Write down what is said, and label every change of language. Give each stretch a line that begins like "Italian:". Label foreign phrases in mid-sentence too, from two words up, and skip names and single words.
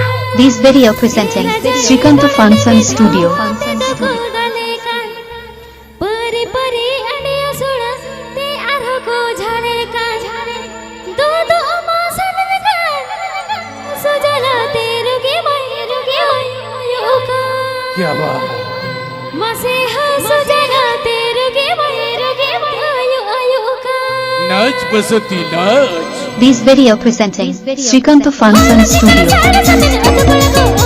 English: This video presenting Srikanta Fansan Studio.
Hindi: क्या बात नाच बसती नाच
English: This video presenting Srikanta Fansan Studio.